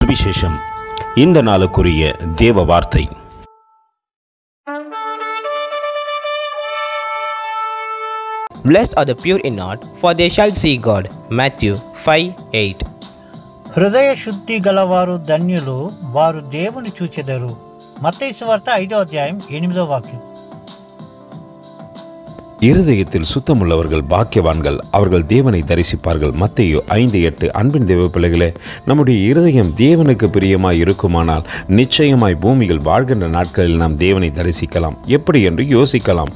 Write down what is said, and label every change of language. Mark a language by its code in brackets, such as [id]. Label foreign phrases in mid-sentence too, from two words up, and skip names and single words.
[ta] சுவிசேஷம். இந்த நாளுக்குரிய தேவ வார்த்தை. [en] Blessed are the pure in heart, for they shall see God. Matthew 5:8. [te] హృదయ శుద్ధి గలవారు ధన్యులు, వారు దేవుని చూచెదరు. మత్తయి సువార్త 5వ అధ్యాయం 8వ వాక్యం. [ta] இருதயத்தில் சுத்தமுள்ளவர்கள் பாக்கியவான்கள், அவர்கள் தேவனை தரிசிப்பார்கள். மத்தேயு 5:8. அன்பின் தேவ பிள்ளைகளே, நம்முடைய இருதயம் தேவனுக்கு பிரியமாய் இருக்குமானால் நிச்சயமாய் பூமியில் வாழ்கின்ற நாட்களில் நாம் தேவனை தரிசிக்கலாம். எப்படி என்று யோசிக்கலாம்.